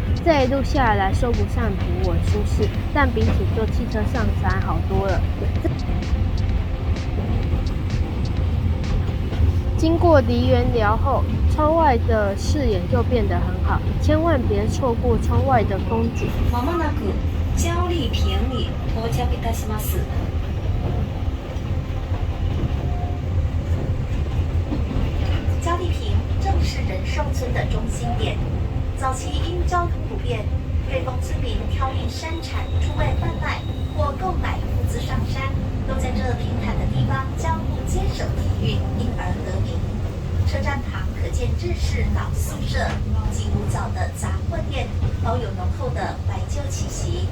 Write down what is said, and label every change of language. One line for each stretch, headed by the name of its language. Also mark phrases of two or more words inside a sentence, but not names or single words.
Chinese: 这一路下来说不上平稳舒适，但比起坐汽车上山好多了。经过梨园寮后，窗外的视野就变得很好，千万别错过窗外的风景。
Japanese: まもなく嘉利平に到着いたします。
Chinese: 嘉利平正是仁寿村的中心点，早期因交通不便，瑞丰村民挑运山产出外贩卖或购买物资上山，都在这平坦的地方交互接手体运，因而得名。车站旁可见日式老宿舍及古早的杂保有浓厚的怀旧气息。